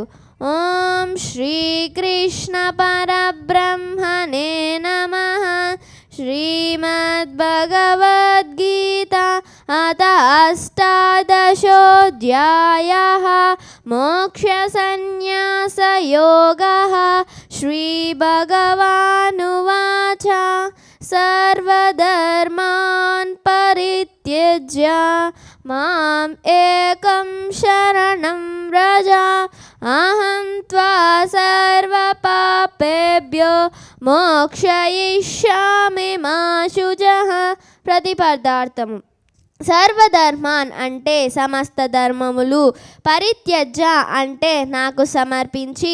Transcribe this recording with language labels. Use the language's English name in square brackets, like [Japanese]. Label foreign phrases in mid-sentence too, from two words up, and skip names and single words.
[Sanskrit] ఓం శ్రీకృష్ణ పరబ్రహ్మణే నమః. శ్రీమద్భగవద్గీత అథ అష్టాదశోऽధ్యాయः మోక్షసన్యాసయోగः. శ్రీభగవానువాచ సర్వధర్మాన్ పరిత్యజ్య మాం ఏకం శరణం వ్రజ అహం త్వా సర్వపాపేభ్యో మోక్షయిష్యామి మా శుచః. [Telugu] ప్రతిపదార్థము. సర్వధర్మాన్ అంటే సమస్త ధర్మములు, పరిత్యజ్య అంటే నాకు సమర్పించి,